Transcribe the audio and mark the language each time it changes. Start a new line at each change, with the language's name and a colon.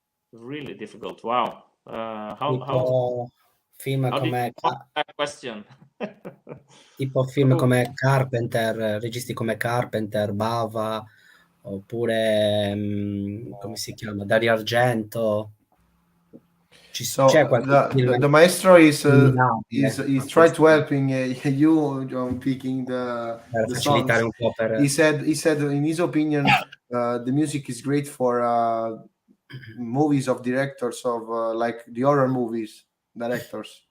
English: Really difficult. Wow. How
Italian: film come
English: that question?
Italian: tipo film come Carpenter, registi come Carpenter, Bava, oppure come si chiama? Dario Argento.
English: So the maestro is trying to helping you picking the songs.
Italian: Un po' per...
English: He said in his opinion the music is great for movies of directors of like the horror movies directors.